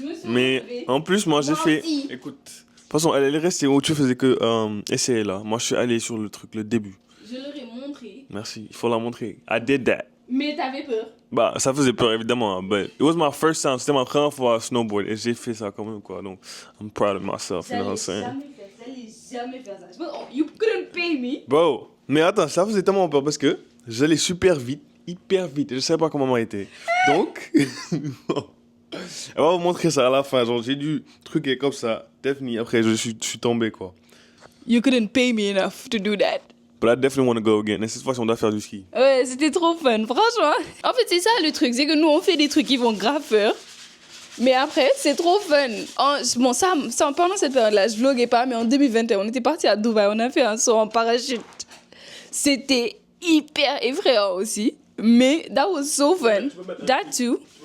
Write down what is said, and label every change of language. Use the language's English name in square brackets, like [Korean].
[French] Mais en plus, moi, j'ai fait... aussi. Écoute, de toute façon, elle est restée où tu faisais que essayer là. Moi, je suis allé sur le truc, le début. Je leur ai montré. Merci, il faut la montrer. [English] I did that. [French] Mais t'avais peur. Bah, ça faisait peur, évidemment. [English] But it was my first time. [French] C'était ma première fois à snowboard. Et j'ai fait ça quand même, quoi. Donc, [English] I'm proud of myself, you know what I'm saying? [French] J'allais jamais faire ça. [English] You couldn't pay me. [French] Bro, mais attends, ça faisait tellement peur parce que j'allais super vite, hyper vite. Et je savais pas comment m'arrêter. Donc, elle va vous montrer ça à la fin. Genre, j'ai dû truquer comme ça. Definitely, après, je suis tombé, quoi. [English] You couldn't pay me enough to do that. But I definitely want to go again. [French] Et cette fois, on doit faire du ski. Ouais, c'était trop fun, franchement. En fait, c'est ça le truc, c'est que nous, on fait des trucs qui font grave peur. Mais après, c'est trop fun. Bon, ça, pendant cette période-là, je vloguais pas, mais en 2021, on était parti à Dubaï, on a fait un saut en parachute. C'était hyper effrayant aussi. Mais [English] that was so fun. That too.